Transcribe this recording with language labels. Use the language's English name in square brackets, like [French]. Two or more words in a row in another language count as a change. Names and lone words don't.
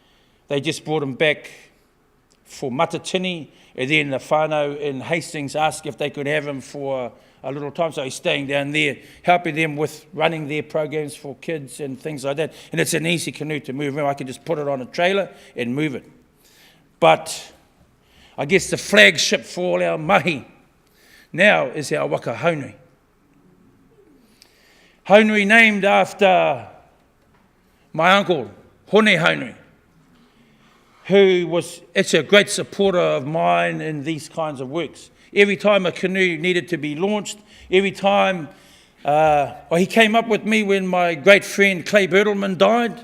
[English] They just brought him back for Matatini, And then the whānau in Hastings asked if they could have him for a little time. So he's staying down there, helping them with running their programs for kids and things like that. And it's an easy canoe to move around. I can just put it on a trailer and move it. But I guess the flagship for all our mahi now is our waka haunui. Haunui named after my uncle, Hone Haunui, who was actually a great supporter of mine in these kinds of works. Every time a canoe needed to be launched, every time, he came up with me when my great friend Clay Bertelman died.